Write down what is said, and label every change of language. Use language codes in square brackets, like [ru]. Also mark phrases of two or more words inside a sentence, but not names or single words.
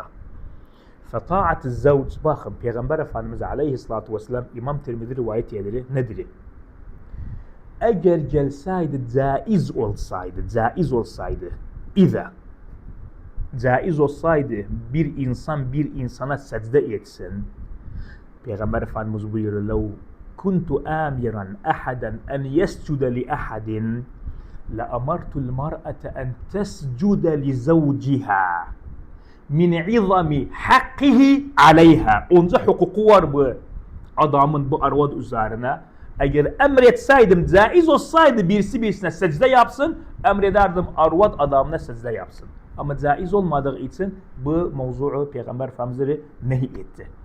[tr] Fetaat-ı zavc bakın Peygamber Efendimiz [ar] عليه الصلاة والسلام [tr] İmam Tirmidhi rivayet edilir nedir? Eğer gelseydi caiz olsaydı caiz olsaydı bir insan bir insana secde etsin Peygamber Efendimiz buyuruyor [ar] لو كنت آمرا أحدا أن يسجد لأحد لأمرت المرأة أن تسجد لزوجها من عظم حقه عليها. [tr] Onca hukuku var bu adamın bu arvad üzerine. Eğer emretseydim, caiz olsaydı birisi birisine secde yapsın, emrederdim arvad adamına secde yapsın. Ama caiz olmadığı için bu mevzuu Peygamber Efendimiz nehy etti.